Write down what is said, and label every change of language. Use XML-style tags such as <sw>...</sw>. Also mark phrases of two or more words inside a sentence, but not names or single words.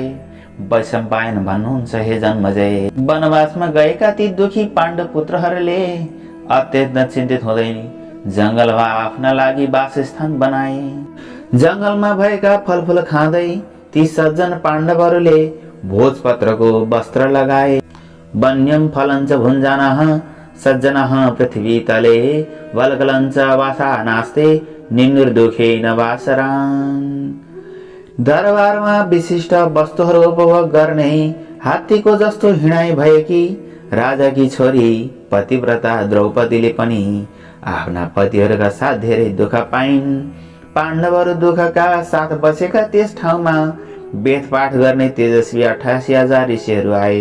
<ne>वैशम्पायन भन्नुहुन्छ, हे जन्मजय, वनवासमा गएका ती दुखी पाण्डव पुत्रहरूले अत्यन्त चिन्तित हुँदै जंगलमा आफ्ना लागि वासस्थान बनाए। जंगलमा भएका फलफूल खाँदै ती सज्जन पाण्डवहरूले भोजपत्रको वस्त्र लगाए।</ne> <sa>वन्यम फलञ्च भुञ्जानः सज्जनः पृथ्वी तले वल्कलञ्च वासा नास्ते निन्दुर्दुखेन वासरान्।</sa> <ne>दरबारमा विशिष्ट वस्तुहरू उपभोग गर्ने हात्तीको जस्तो हिँडाइ भएकी राजाकी छोरी पतिव्रता द्रौपदीले पनि आफ्ना पतिहरूका साथ धेरै दुःख पाइन्। पाण्डवहरू दुःखका साथ बसेका त्यस ठाउँमा वेदपाठ गर्ने तेजस्वी 88,000 ऋषिहरू आए।</ne>